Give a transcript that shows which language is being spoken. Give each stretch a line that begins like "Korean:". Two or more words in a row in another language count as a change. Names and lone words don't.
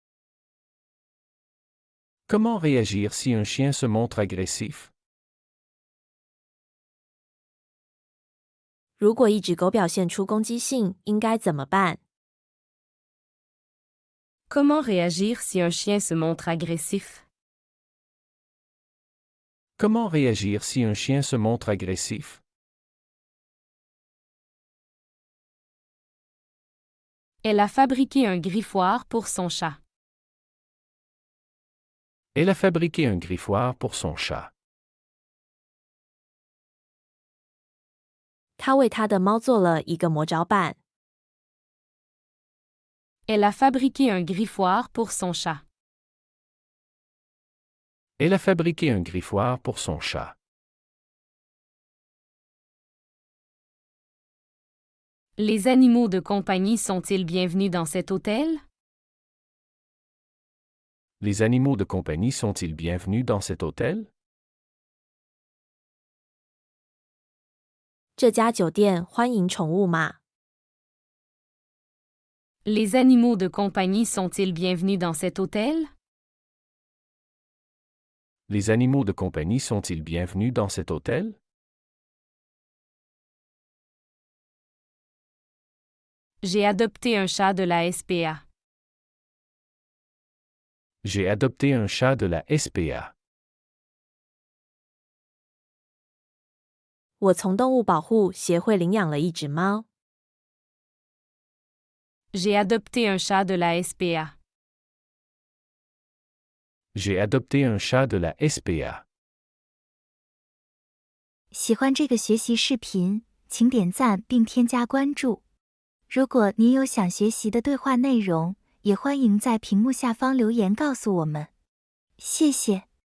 French: Comment réagir si un chien se montre agressif?
Chinese: 如果一只狗表现出攻击性，应该怎么办？
French: Comment réagir si un chien se montre agressif? Comment réagir si un chien se montre agressif? Elle a fabriqué un griffoir pour son chat. Elle a fabriqué un griffoir pour son chat.
Chinese: 他为他的猫做了一个魔爪板。
French: Elle a fabriqué un griffoir pour son chat. Elle a fabriqué un griffoir pour son chat. Les animaux de compagnie sont-ils bienvenus dans cet hôtel? Les animaux de compagnie sont-ils bienvenus dans cet hôtel?
Chinese: 这家酒店欢迎宠物吗？
French: Les animaux de compagnie sont-ils bienvenus dans cet hôtel? Les animaux de compagnie sont-ils bienvenus dans cet hôtel? J'ai adopté un chat de la SPA. J'ai adopté un chat de la SPA.
Chinese: 我从动物保护协会领养了一只猫。
French: J'ai adopté un chat de la SPA. J'ai adopté un chat de la SPA.
Chinese: 喜欢这个学习视频，请点赞并添加关注。如果您有想学习的对话内容，也欢迎在屏幕下方留言告诉我们。谢谢。